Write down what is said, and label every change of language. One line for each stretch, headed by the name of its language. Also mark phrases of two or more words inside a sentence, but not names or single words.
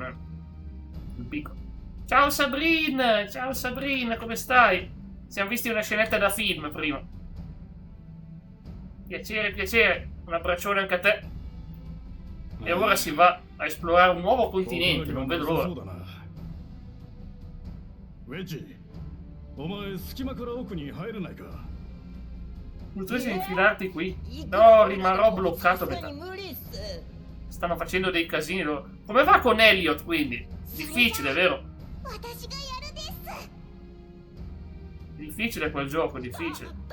Italian: Il beacon. Ciao Sabrina, come stai? Siamo visti una scenetta da film prima. Piacere. Un abbraccione anche a te. E ora si va a esplorare un nuovo continente, non vedo l'ora.
Japanese: ウェッジ、お前隙間から奥に入れないか。
Italian: Potresti infilarti qui? No, rimarrò bloccato a metà. Stanno facendo dei casini loro. Come va con Elliot quindi? Difficile, vero? Difficile quel gioco, difficile.